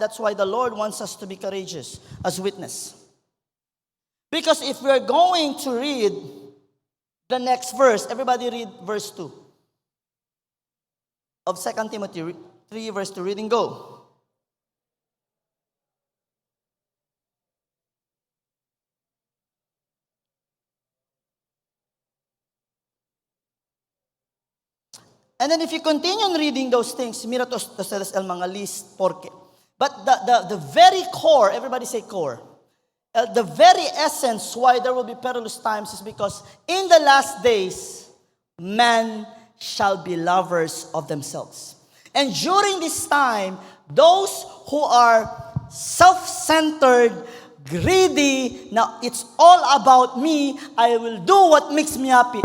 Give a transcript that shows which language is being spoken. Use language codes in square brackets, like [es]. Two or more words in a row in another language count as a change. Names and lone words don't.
[en] That's why the Lord wants us to be courageous as witness. Because if we're going to read the next verse, everybody read verse 2 of 2 Timothy 3, verse 2. Reading go. And then if you continue on reading those things, [cbk] mira to ustedes el mga list, [en] porque. But the very core, everybody say core. The very essence why there will be perilous times is because in the last days, men shall be lovers of themselves. And during this time, those who are self-centered, greedy, now it's all about me, I will do what makes me happy.